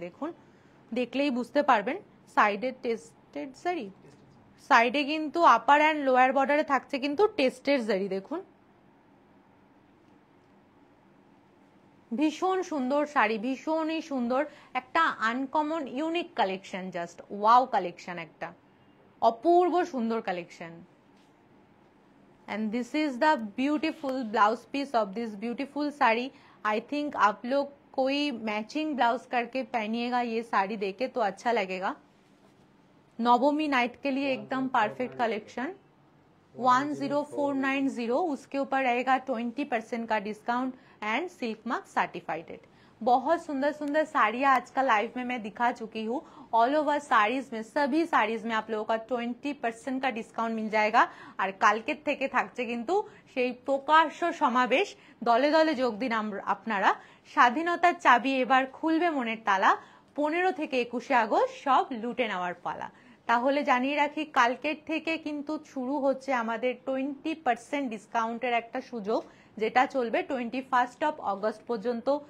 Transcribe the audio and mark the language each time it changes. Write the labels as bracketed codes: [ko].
[bn] দেখুন দেখলেই বুঝতে পারবেন। সাইডে টেস্টেড জারি, সাইডে কিন্তু আপার অ্যান্ড লোয়ার বর্ডারে থাকছে কিন্তু টেস্টেড জারি। দেখুন ভীষণ সুন্দর শাড়ি, ভীষণই সুন্দর, একটা uncommon unique collection, just wow collection, একটা অপূর্ব সুন্দর collection. [en] And this is the beautiful blouse piece of this beautiful sari. [hi] I think आप लोग कोई मैचिंग ब्लाउज करके पहनिएगा ये साड़ी देके तो अच्छा लगेगा। नवमी नाइट के लिए एकदम परफेक्ट कलेक्शन। 10490, उसके ऊपर रहेगा 20% का discount and silk mark certified. बहुत सुंदर सुंदर साड़ियाँ आज का लाइव में मैं दिखा चुकी हूँ। ऑल ओवर साड़ीज में, सभी साड़ीज में आप लोगों का 20% का डिस्काउंट मिल जाएगा। और [bn] কালকের থেকে থাকছে কিন্তু সেই প্রকাশ্য সমাবেশ, দলে দলে যোগ দিন আপনারা। স্বাধীনতার চাবি এবার খুলবে মনের তালা, 15 থেকে 21 আগস্ট সব লুটে নেওয়ার পালা। তাহলে জানিয়ে রাখি, কালকের থেকে কিন্তু শুরু হচ্ছে আমাদের 20% ডিসকাউন্টের একটা সুযোগ, যেটা চলবে 21 অগস্ট পর্যন্ত।